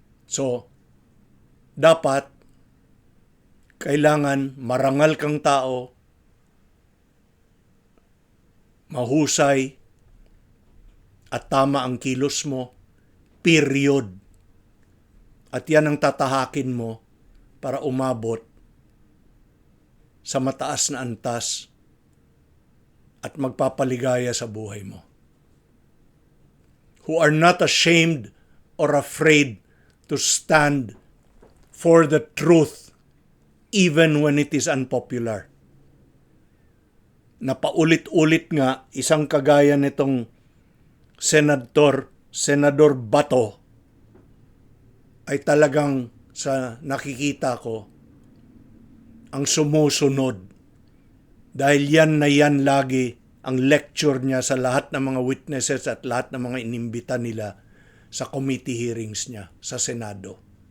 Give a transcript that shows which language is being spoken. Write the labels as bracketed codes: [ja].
[tl] So, dapat kailangan marangal kang tao, mahusay, at tama ang kilos mo, period. At yan ang tatahakin mo para umabot sa mataas na antas at magpapaligaya sa buhay mo. [en] Who are not ashamed or afraid to stand for the truth even when it is unpopular. [tl] Napaulit-ulit nga isang kagaya nitong Senador Bato ay talagang sa nakikita ko ang sumusunod dahil yan na yan lagi ang lecture niya sa lahat ng mga witnesses at lahat ng mga inimbita nila sa committee hearings niya sa Senado.